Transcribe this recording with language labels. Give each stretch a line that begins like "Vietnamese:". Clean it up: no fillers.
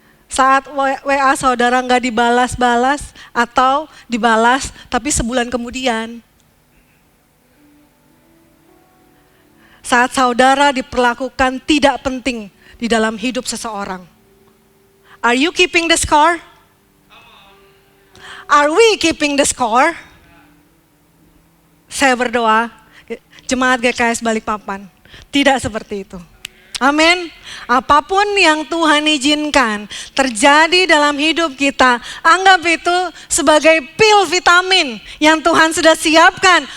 Indonesian: Saat WA saudara nggak dibalas-balas atau dibalas tapi sebulan kemudian. Saat saudara diperlakukan tidak penting di dalam hidup seseorang.
English: Are you keeping the score? Are we keeping the score?
Indonesian: Saya berdoa, Jemaat GKS Balikpapan, tidak seperti itu. Amin. Apapun yang Tuhan izinkan terjadi dalam hidup kita, anggap itu sebagai pil vitamin yang Tuhan sudah siapkan.